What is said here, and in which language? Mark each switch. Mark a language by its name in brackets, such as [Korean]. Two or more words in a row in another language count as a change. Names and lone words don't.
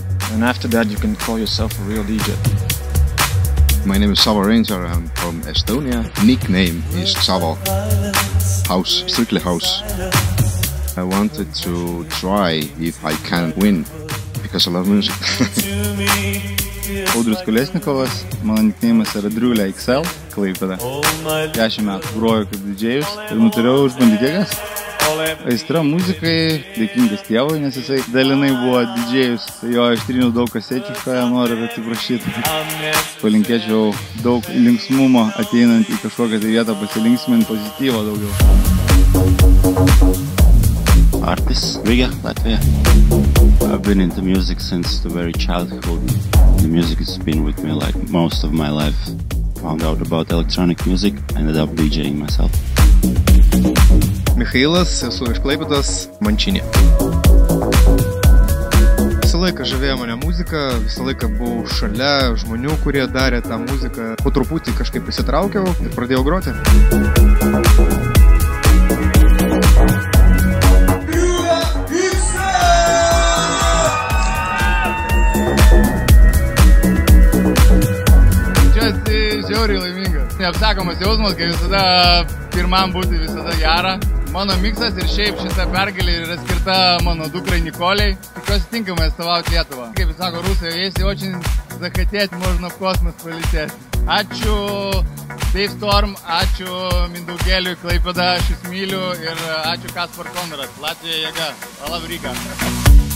[English] And after that you can call yourself a real DJ. My name is Savo Ranger, I'm from Estonia. Nickname is Savo. House, strictly house. I wanted to try if I can win, because I love music. [Lithuanian] Audrius Kolesnikovas, mano [English] nickname'as [Lithuanian] yra Driulė XL, Klaipėda. 10 metų groju kaip didžėjus ir nuturėjau išbandyti jėgas. Aistra muzikai, dėkingas tėvui, nes jisai dalinai buvo didžėjus, tai jo ištryniau daug kasečių, ką jie nori atsiprašyti. Palinkėčiau daug linksmumo ateinant į kažkokią tai vietą, pasilinksminti pozityvo daugiau. [English] Artis, Riga, Latvia. I've been into music since the very childhood. The music has been with me like most of my life. Found out about electronic music, ended up DJing myself. [Lithuanian] Michailas, esu iš Klaipėdos, Mančinė. Visą laiką žavėjo mane muzika, visą laiką buvau šalia žmonių, kurie darė tą muziką. Po truputį kažkaip įsitraukiau ir pradėjau groti. Žiauriai laimingas. Neapsakomas jausmas, kai visada pirmam būti visada gera. Mano miksas ir šiaip šita pergalė yra skirta mano dukrai Nikolei. Tikiuosi tinkamai atstovauti Lietuvą. Kaip sako rusai, [Russian] если очень захотеть, можно в космос полететь. [Lithuanian] Ačiū Dave Storm, ačiū Mindaugėliui Klaipėda, aš jūs myliu ir ačiū Kaspar Konrad, Latvija jėga, [English] I love Riga.